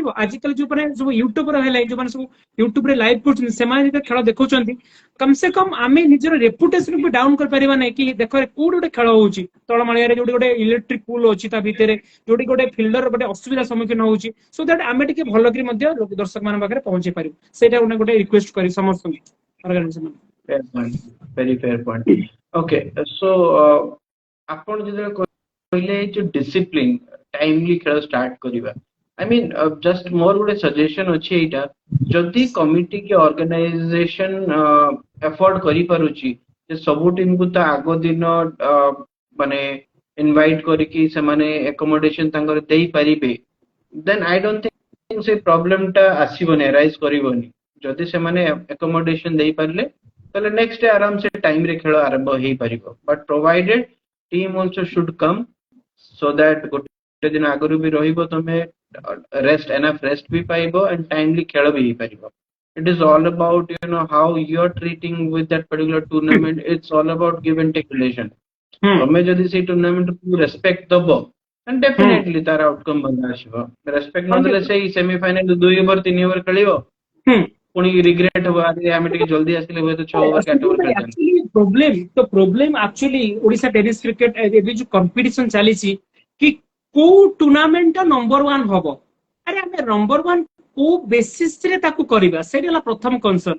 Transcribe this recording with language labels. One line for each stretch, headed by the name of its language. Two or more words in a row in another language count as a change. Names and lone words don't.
Odia: ଆଜିକାଲି ଯୋଉ ମାନେ ସବୁ ୟୁଟ୍ୟୁବର ହେଲା, ଯୋଉମାନେ ସବୁ ୟୁଟ୍ୟୁବରେ ଲାଇଭ୍ କରୁଛନ୍ତି, ସେମାନେ ଯେତେବେଳେ ଖେଳ ଦେଖୁଛନ୍ତି, କମ ସେ କମ ଆମେ ନିଜର ରେପୁଟେସନ ବି ଡାଉନ କରିପାରିବା ନାହିଁ କି ଦେଖ କୋଉଠି ଗୋଟେ ଖେଳ ହଉଛି ତଳମାଳିଆରେ, ଯୋଉଠି ଗୋଟେ
English: electric pole
Odia: ଅଛି ତା ଭିତରେ, ଯୋଉଠି ଗୋଟେ ଫିଲ୍ଡର ଗୋଟେ ଅସୁବିଧା ସମ୍ମୁଖୀନ ହଉଛି,
English: so that
Odia: ଆମେ ଟିକେ ଭଲକରି ମଧ୍ୟ ଦର୍ଶକ ମାନଙ୍କ ପାଖରେ ପହଞ୍ଚେଇ ପାରିବୁ। ସେଇଟା ଗୋଟେ ରିକ୍ୱେଷ୍ଟ କରି ସମସ୍ତଙ୍କୁ ଅର୍ଗାନାଇଜେସନ।
English: Fair point. Very fair point. Okay, so
Odia: ଆପଣ ଯେତେବେଳେ କହିଲେ ଯୋଉ
English: discipline timely
Odia: ଖେଳ ଷ୍ଟାର୍ଟ କରିବା,
English: I mean just
Odia: ମୋର ଗୋଟେ ସଜେସନ ଅଛି ଏଇଟା, ଯଦି କମିଟି କି ଅର୍ଗାନାଇଜେସନ ଏଫୋର୍ଡ କରିପାରୁଛି ଯେ ସବୁ ଟିମକୁ ତା ଆଗ ଦିନ ମାନେ ଇନଭାଇଟ କରିକି ସେମାନେ ଏକୋମୋଡେସନ ତାଙ୍କର ଦେଇପାରିବେ,
English: then I don't think
Odia: ସେ ପ୍ରୋବ୍ଲେମ ଟା ଆସିବନି, ରାଇଜ କରିବନି। ଯଦି ସେମାନେ ଏକୋମୋଡେସନ ଦେଇପାରିଲେ ତାହେଲେ
English: next day
Odia: ଆରାମ ସେ ଟାଇମ ରେ ଖେଳ ଆରମ୍ଭ ହେଇପାରିବ।
English: but provided team also should come so that
Odia: ଗୋଟେ ଦିନ ଆଗରୁ ବି ରହିବ, ତମେ
English: rest enough rest
Odia: ବି ପାଇବ
English: and timely
Odia: ଖେଳ ବି ହେଇପାରିବ।
English: It is all about how you're treating with that particular tournament. It's all about give and take relation.
Odia: ତମେ ଯଦି ସେଇ ଟୁର୍ଣ୍ଣାମେଣ୍ଟ କୁ ରେସ୍ପେକ୍ଟ ଦବ ଡେଫିନେଟଲି ତାର ଆଉଟକମ୍ ଭଲ ଆସିବ। ରେସ୍ପେକ୍ଟ ନଦେଲେ ସେଇ ସେମିଫାଇନାଲ 2 ଓଭର 3 ଓଭର ଖେଳିବ, ପୁଣି ରିଗ୍ରେଟ ହବ, ଆରେ ଆମେ ଟିକେ ଜଲ୍ଦି ଆସିଲେ ହୁଏତ 6 ଓଭର 8 ଓଭର ଖେଳିଥାନ୍ତେ।
English: problem actually
Odia: ଓଡିଶା
English: tennis cricket
Odia: ଏବେ ଯୋଉ କମ୍ପିଟିସନ ଚାଲିଛି କି କୋଉ ଟୁର୍ଣ୍ଣାମେଣ୍ଟ ଟା ନମ୍ବର 1 ହବ, ଆରେ ଆମେ ନମ୍ବର 1 କୋଉ ବେସିସ ରେ ତାକୁ କରିବା, ସେଇଟା ହେଲା ପ୍ରଥମ କନସର୍ନ।